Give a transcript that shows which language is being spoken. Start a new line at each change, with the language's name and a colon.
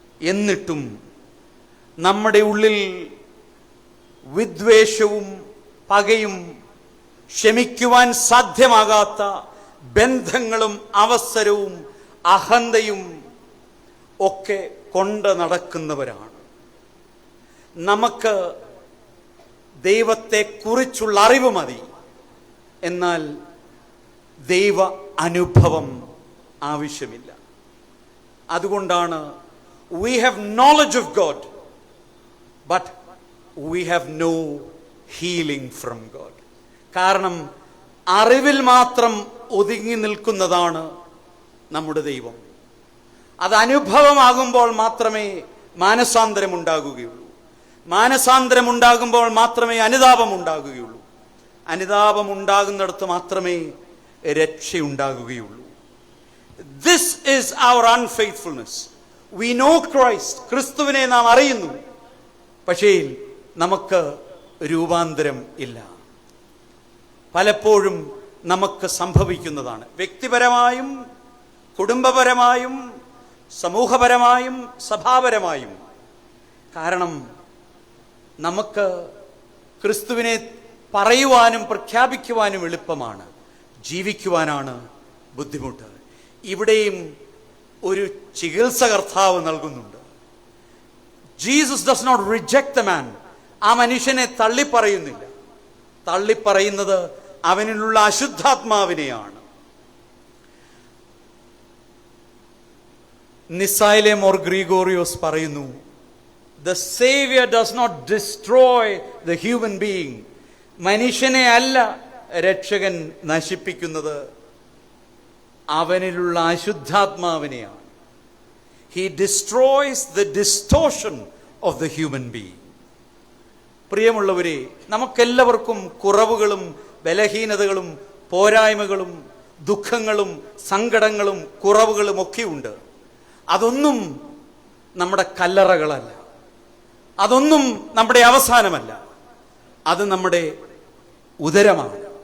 Malayalam: എന്നിട്ടും നമ്മുടെ ഉള്ളിൽ വിദ്വേഷവും പകയും ക്ഷമിക്കുവാൻ സാധ്യമാകാത്ത ബന്ധങ്ങളും അവസരവും അഹന്തയും ഒക്കെ കൊണ്ട് നടക്കുന്നവരാണ്. നമുക്ക് ദൈവത്തെക്കുറിച്ചുള്ള അറിവ് മതി, എന്നാൽ ദൈവ അനുഭവം ആവശ്യമില്ല. അതുകൊണ്ടാണ്
English: we have knowledge of God, but we have no healing from God.
Malayalam: കാരണം അറിവിൽ മാത്രം ഒതുങ്ങി നിൽക്കുന്നതാണ് നമ്മുടെ ദൈവം. അത് അനുഭവമാകുമ്പോൾ മാത്രമേ മാനസാന്തരം ഉണ്ടാകുകയുള്ളൂ. മാനസാന്തരം ഉണ്ടാകുമ്പോൾ മാത്രമേ അനുതാപം ഉണ്ടാകുകയുള്ളൂ. അനുതാപം ഉണ്ടാകുന്നിടത്ത് മാത്രമേ രക്ഷയുണ്ടാകുകയുള്ളൂ.
English: This is our unfaithfulness. We know Christ.
Malayalam: ക്രിസ്തുവിനെ നാം അറിയുന്നു, പക്ഷേ നമുക്ക് രൂപാന്തരം ഇല്ല. പലപ്പോഴും നമുക്ക് സംഭവിക്കുന്നതാണ്, വ്യക്തിപരമായും കുടുംബപരമായും സമൂഹപരമായും സഭാപരമായും. കാരണം നമുക്ക് ക്രിസ്തുവിനെ പറയുവാനും പ്രഖ്യാപിക്കുവാനും എളുപ്പമാണ്, ജീവിക്കുവാനാണ് ബുദ്ധിമുട്ട്. ഇവിടെയും ഒരു ചികിത്സ കർത്താവ് നൽകുന്നുണ്ട്.
English: Jesus does not reject the man.
Malayalam: ആ മനുഷ്യനെ തള്ളിപ്പറയുന്നില്ല. തള്ളിപ്പറയുന്നത് അവനിലുള്ള അശുദ്ധാത്മാവിനെയാണ്. നിസായിലെ മോർ ഗ്രിഗോറിയോസ് പറയുന്നു,
English: The Savior does not destroy the human being.
Malayalam: മനുഷ്യനെ അല്ല രക്ഷകൻ നശിപ്പിക്കുന്നത്, അവനിലുള്ള അശുദ്ധാത്മാവിനെയാണ്.
English: He destroys the distortion of the human being.
Malayalam: പ്രിയമുള്ളവരെ, നമുക്കെല്ലാവർക്കും കുറവുകളും ബലഹീനതകളും പോരായ്മകളും ദുഃഖങ്ങളും സങ്കടങ്ങളും കുറവുകളും ഒക്കെയുണ്ട്. അതൊന്നും നമ്മുടെ കല്ലറകളല്ല, അതൊന്നും നമ്മുടെ അവസാനമല്ല, അത് നമ്മുടെ ഉദരമാണ്.